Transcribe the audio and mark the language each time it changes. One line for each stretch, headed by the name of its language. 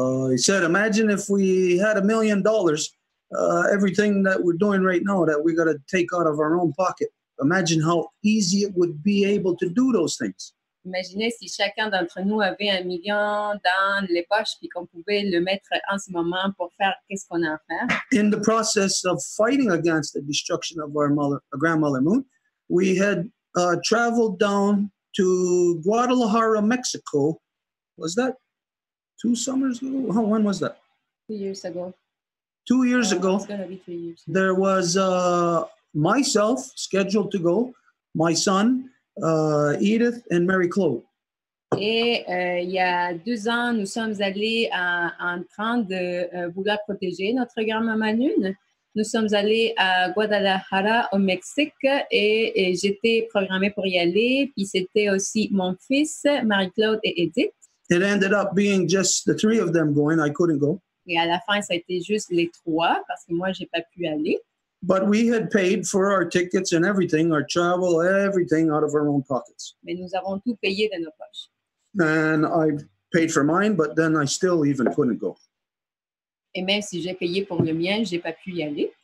English: He said, imagine if we had $1 million, everything that we're doing right now that we got to take out of our own pocket. Imagine how easy it would be able to do those things.
French: Imaginez si chacun d'entre nous avait 1 million dans les poches puis qu'on pouvait le mettre en ce moment pour faire qu'est-ce qu'on a à faire.
English: In the process of fighting against the destruction of our grandmother moon, we had traveled down to Guadalajara, Mexico. Was that 2 summers ago? When was that? 2 years ago. 2 years ago. It's going to be 3 years. There was myself scheduled to go, my son, Edith, and Mary Claude.
French: Et il y a 2 ans, nous sommes allés en train de vouloir protéger notre grand-maman Lune. Nous sommes allés à Guadalajara, au Mexique, et j'étais programmée pour y aller. Puis c'était aussi mon fils, Marie-Claude et Edith.
English: It ended up being just the 3 of them going. I couldn't go.
French: Et à la fin, ça a été juste les 3 parce que moi, j'ai pas pu aller.
English: But we had paid for our tickets and everything, our travel, everything out of our own pockets.
French: Mais nous avons tout payé de nos poches.
English: And I paid for mine, but then I still even couldn't go.
French: Et même si j'ai payé pour le mien, j'ai pas pu y aller.